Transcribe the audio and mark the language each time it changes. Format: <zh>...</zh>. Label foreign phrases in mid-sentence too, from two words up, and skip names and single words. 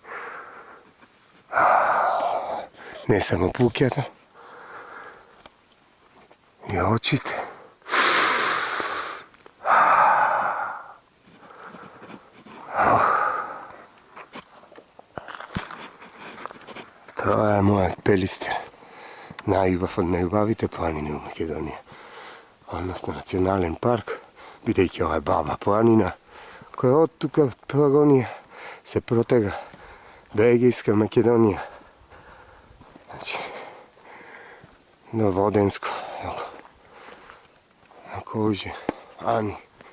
<mk>Не само пуќата, и очите. Тоа е мојот Пелистер. Најубав од најубавите планини у Македонија. Односно национален парк, бидејќи ова е баба планина, која од тука од Пелагонија се протега до Егејска Македонија. Значи, до Воденско, на Кожи, Ани.</mk>